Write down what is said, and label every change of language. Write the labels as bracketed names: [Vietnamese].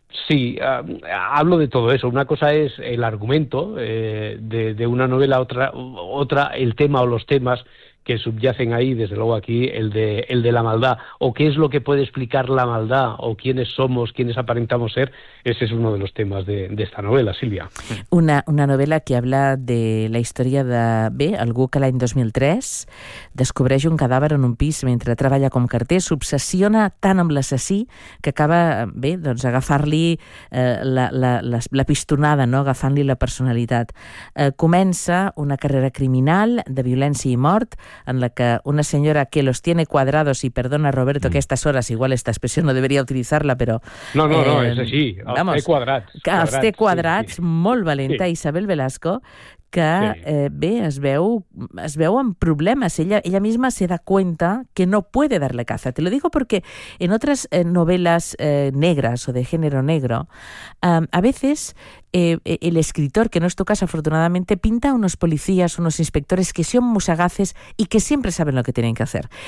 [Spanish] Sí, hablo de todo eso. Una cosa es el argumento de una novela, otra el tema o los temas que subyacen ahí, desde luego aquí, el de la maldad, o qué es lo que puede explicar la maldad, o quiénes somos, quiénes aparentamos ser. Ese es uno de los temas de esta novela, Silvia. Una novela que habla de la historia de, [Catalan] bé, algú que l'any 2003 descobreix un cadàver en un pis mentre treballa com carter, s'obsessiona tant amb l'assassí que acaba, bé, doncs agafar-li la pistonada, no?, agafant-li la personalitat. Comença una carrera criminal de violència i mort, en la que una senyora que [Spanish] los tiene cuadrados, y perdona, Roberto, que a estas horas igual esta expresión no debería utilizarla, pero... No, es así, vamos, cuadrats. [Catalan] Té cuadrats, sí, molt valenta, sí. Isabel Velasco, que bé, es veu amb problemes. [Spanish] Ella misma se da cuenta que no puede darle caza. Te lo digo porque en otras novelas negras o de género negro, a veces el escritor, que no es tu caso afortunadamente, pinta a unos policías, unos inspectores que son muy sagaces y que siempre saben lo que tienen que hacer.